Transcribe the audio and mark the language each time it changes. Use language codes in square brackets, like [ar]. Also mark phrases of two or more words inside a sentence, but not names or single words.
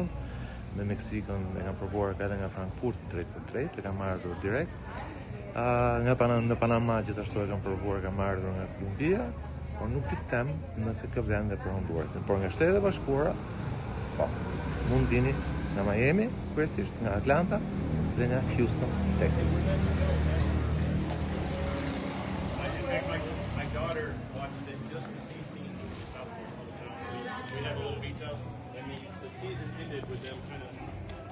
[sq] Me Meksikën e kanë provuar edhe nga Frankfurt drejt për drejt, e kanë marrë direkt. Në Panama gjithashtu e kanë provuar, kanë marrë nga Kolumbia, por nuk di them nëse ka vlen edhe për Hondurasin. Por nga Shtetet e Bashkuara, po, mund vini nga Miami, kryesisht nga Atlanta dhe nga Houston, Texas. [en] My daughter watches it just to see scenes of South Florida. We have a little beach house, and the season ended with them kind of